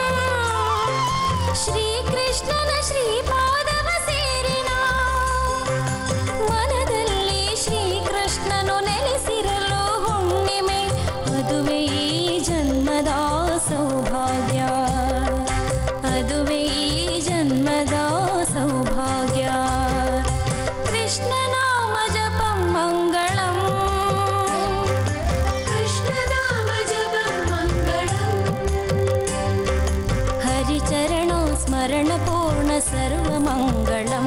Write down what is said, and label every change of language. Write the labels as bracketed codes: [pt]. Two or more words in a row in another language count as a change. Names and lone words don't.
[kn] ಶ್ರೀಕೃಷ್ಣನ ಶ್ರೀಪಾದವ ಸೇರಿನಾ ಮನದಲ್ಲಿ ಶ್ರೀಕೃಷ್ಣನು ನೆಲೆಸಿರಲು ಹುಣ್ಣಿಮೆ ಅದುವೇ ಈ ಜನ್ಮದ ಸೌಭಾಗ್ಯ ಅದುವೇ ಈ ಜನ್ಮದ ಸೌಭಾಗ್ಯ [sa] ಕೃಷ್ಣ ನಾಮ ಜಪಂ ಮಂಗಳಂ कृष्ण नाम जपं मङ्गलम् ಹರಿಚರಣೋ ಸ್ಮರಣ ಪೂರ್ಣ ಸರ್ವಮಂಗಳಂ